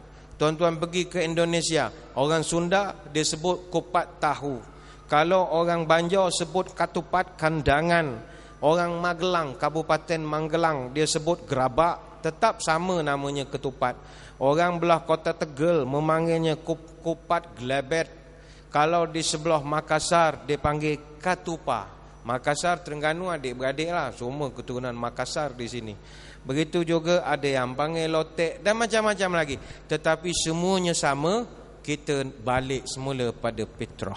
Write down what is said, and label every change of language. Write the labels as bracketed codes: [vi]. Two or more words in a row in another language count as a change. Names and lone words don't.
[ms] Tuan-tuan pergi ke Indonesia, orang Sunda dia sebut kupat tahu. Kalau orang Banjar sebut ketupat kandangan. Orang Magelang, Kabupaten Magelang, dia sebut gerabak, tetap sama namanya ketupat. Orang belah Kota Tegal memanggilnya kupat gelebet. Kalau di sebelah Makassar dia panggil katupa. Makassar, Terengganu adik-beradik lah, semua keturunan Makassar di sini. Begitu juga ada yang panggil lotek dan macam-macam lagi. Tetapi semuanya sama, kita balik semula pada fitrah.